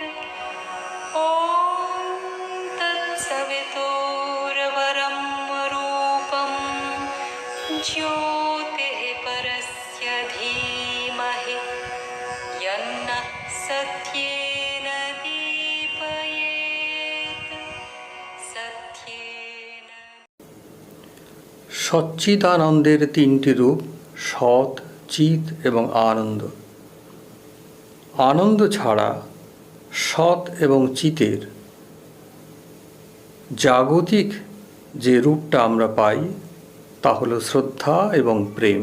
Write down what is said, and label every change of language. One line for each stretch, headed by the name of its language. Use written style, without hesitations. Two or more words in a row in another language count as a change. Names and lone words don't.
Sanskrit: ॐ तत्सवितुर्वरं रूपं ज्योतिः परस्य धीमहि यन्नः सत्येन दीपयेत् सत्येन।
Bangla: সচ্চিদানন্দের তিনটি রূপ সৎ, চিৎ এবং আনন্দ। আনন্দ ছাড়া সৎ এবং চিতের জাগতিক যে রূপটা আমরা পাই তা হলো শ্রদ্ধা এবং প্রেম।